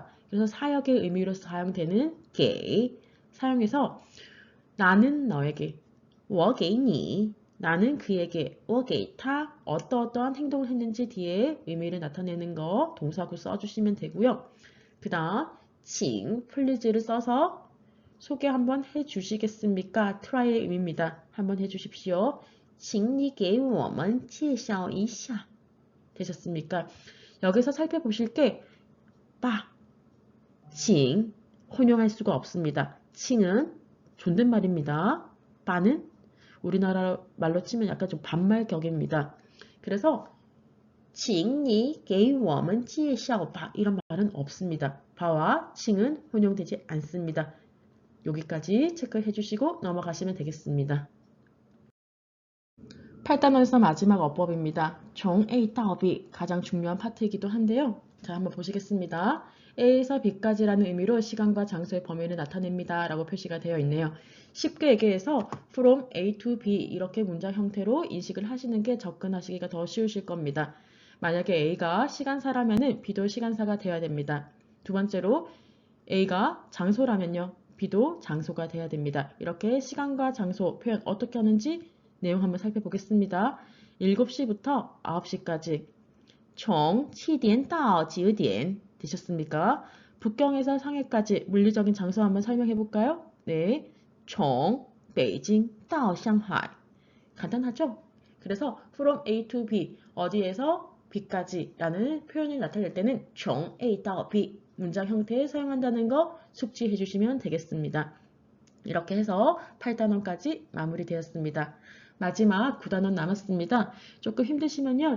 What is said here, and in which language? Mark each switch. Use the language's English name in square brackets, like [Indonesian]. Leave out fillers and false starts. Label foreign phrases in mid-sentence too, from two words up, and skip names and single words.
[Korean] 그래서 사역의 의미로 사용되는 게 사용해서 나는 너에게 [Chinese] 我给你 [Korean] 나는 그에게 [Chinese] 我给他 [Korean] 어떠어떠한 행동을 했는지 뒤에 의미를 나타내는 거 동사구 써주시면 되고요. 그 다음 请 please를 써서 소개 한번 해주시겠습니까? try의 의미입니다. 한번 해주십시오. [Chinese] 请你给我们介绍一下 되셨습니까? [Korean] 여기서 살펴보실 게 빠, 请 혼용할 수가 없습니다. 请은 존댓말입니다. 빠는 우리나라 말로 치면 약간 좀 반말 격입니다. 그래서 [Chinese] 请你给我们介绍吧 [Korean] 이런 말은 없습니다. 바와 请은 혼용되지 않습니다. 여기까지 체크해 주시고 넘어가시면 되겠습니다. 8단원에서 마지막 어법입니다. 종 A到B 가장 중요한 파트이기도 한데요. 자, 한번 보시겠습니다. A에서 B까지라는 의미로 시간과 장소의 범위를 나타냅니다. 라고 표시가 되어 있네요. 쉽게 얘기해서 [English] from A to B [Korean] 이렇게 문장 형태로 인식을 하시는 게 접근하시기가 더 쉬우실 겁니다. 만약에 A가 시간사라면 B도 시간사가 되어야 됩니다. 두 번째로 A가 장소라면요. B도 장소가 되어야 됩니다. 이렇게 시간과 장소 표현 어떻게 하는지 내용 한번 살펴보겠습니다. 7시부터 9시까지 총 [Chinese] 7点到 9点 [Korean] 되셨습니까? 북경에서 상해까지 물리적인 장소 한번 설명해 볼까요? 네, 총 베이징 到 상하이 간단하죠? 그래서 [English] from A to B [Korean] 어디에서 B까지 라는 표현을 나타낼 때는 총 A 到 B 문장 형태에 사용한다는 거 숙지해 주시면 되겠습니다. 이렇게 해서 8단원까지 마무리되었습니다. 마지막 9단원 남았습니다. 조금 힘드시면요.